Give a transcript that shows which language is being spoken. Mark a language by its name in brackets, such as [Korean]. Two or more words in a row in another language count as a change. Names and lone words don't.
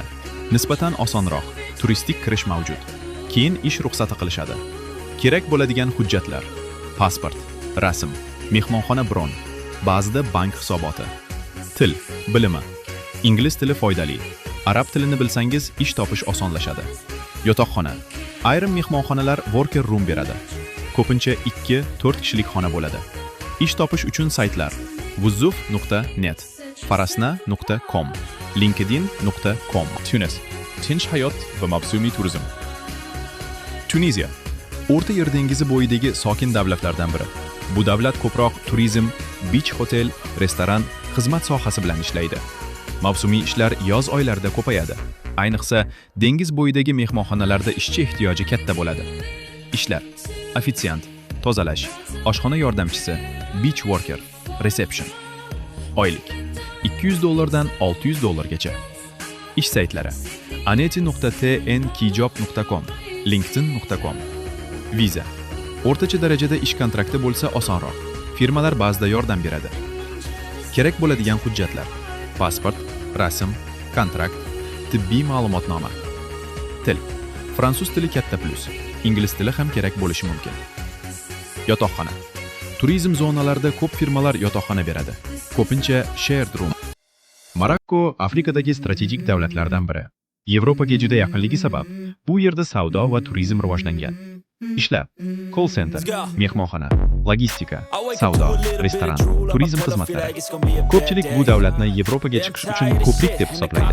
[Uzbek] Nisbatan osonroq, turistik kirish mavjud. Keyin ish ruxsati qilishadi. Kerak bo'ladigan hujjatlar: pasport, rasm, mehmonxona bron, ba'zida bank hisoboti. Til bilimi. Ingliz tili foydali. Arab tilini bilsangiz ish topish osonlashadi. Yotoqxona. Ayrim mehmonxonalar [English] worker room [Uzbek] beradi. Ko'pincha 2-4 kishilik xona bo'ladi. Ish topish uchun saytlar: wuzzuf.net, farasna.com, linkedin.com. Tunis. Tinch hayot va mavsumiy turizm. Tunisiya. O'rta Yer dengizi bo'yidagi sokin davlatlardan biri. Bu davlat ko'proq turizm, [English] beach hotel, [Uzbek] restoran, xizmat sohasi bilan ishlaydi. Mavsumiy ishlar yoz oylarida ko'payadi. Ayniqsa dengiz bo'yidagi mehmonxonalarda ishchi ehtiyoji katta bo'ladi. Ishlar: ofitsiant, tozalash, oshxona yordamchisi, [English] beach worker, reception. [Uzbek] Oylik $200 dan $600 Ish saytlari: aneti.tnkijob.com, linkedin.com. Viza. O'rtacha darajada ish kontrakti bo'lsa osonroq. Firmalar ba'zida yordam beradi. Kerak bo'ladigan hujjatlar: pasport, rasm, kontrakt, tibbiy ma'lumotnoma. Til. Fransuz tili katta plus. Ingliz tili ham kerak bo'lishi mumkin. Yotoqxona. Turizm zonalarida ko'p firmalar yotoqxona beradi. Ko'pincha [English] shared room. [Uzbek] Marokko Afrikadagi strategik davlatlardan biri. Yevropaga juda yaqinligi sabab bu yerda savdo va turizm rivojlangan. Ishlar: [English] call center, [Uzbek] mehmonxona, logistika, savdo, restoran, turizm xizmatlari. Ko'pchilik bu davlatni Yevropaga chiqish uchun ko'prik deb hisoblaydi.